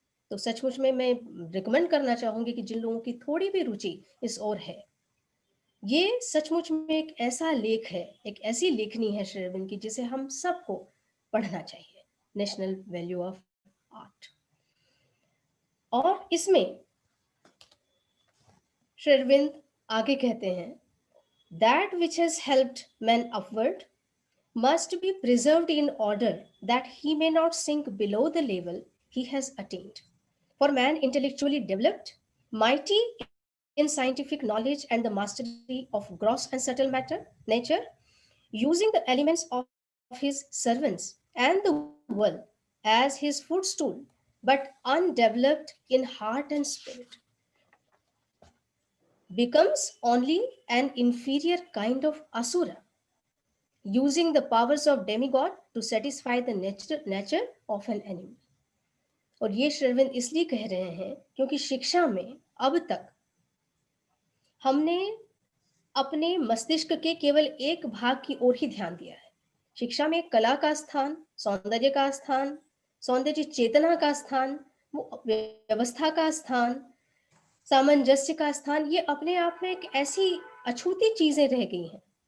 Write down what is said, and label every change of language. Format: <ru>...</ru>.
<hi>तो सचमुच में मैं रिकमेंड करना चाहूंगी कि जिन लोगों की थोड़ी भी रुचि इस ओर है, ये सचमुच में एक ऐसा लेख है, एक ऐसी लेखनी है श्री अरविंद की, जिसे हम सबको पढ़ना चाहिए, नेशनल वैल्यू ऑफ आर्ट। और इसमें श्री अरविंद आगे कहते हैं,</hi> <en>That which has helped man upward must be preserved in order that he may not sink below the level he has attained. For man intellectually developed, mighty in scientific knowledge and the mastery of gross and subtle nature, using the elements of his servants and the world as his footstool, but undeveloped in heart and spirit, becomes only an inferior kind of asura, using the powers of demigod to satisfy the nature of an animal.</en> <hi>और ये श्री अरविंद इसलिए कह रहे हैं क्योंकि शिक्षा में अब तक हमने अपने मस्तिष्क के केवल एक भाग की ओर ही ध्यान दिया है। शिक्षा में कला का स्थान, सौंदर्य का स्थान, सौंदर्य चेतना का स्थान, व्यवस्था का स्थान, सामंजस्य का स्थान, ये अपने आप में एक ऐसी अछूती चीजें रह गई हैं</hi>